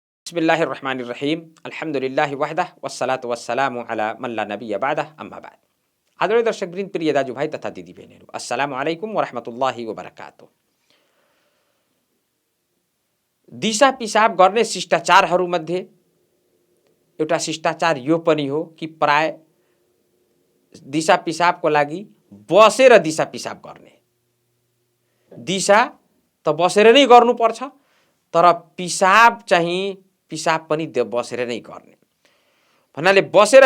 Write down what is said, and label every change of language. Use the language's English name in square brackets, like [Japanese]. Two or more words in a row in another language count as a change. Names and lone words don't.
[Arabic] بسم الله الرحمن الرحيم الحمد لله وحده والصلاة والسلام على من لا نبي بعده أما بعد. [Nepali] आदरणीय दर्शकवृन्द, प्रिय दाजुभाइ तथा दिदीबहिनीहरू, [Arabic] السلام عليكم ورحمة الله وبركاته. [Nepali] दिशा पिसाब गर्ने शिष्टाचारहरूमध्ये एउटा शिष्टाचार यो पनि हो कि प्राय दिशा पिसाबको लागि बसेर दिशा पिसाब गर्ने। दिशा त बसेर नै गर्नुपर्छ, तर पिसाब चाहिँ पिसाब पनि बसेर नै गर्ने भन्नाले बसेर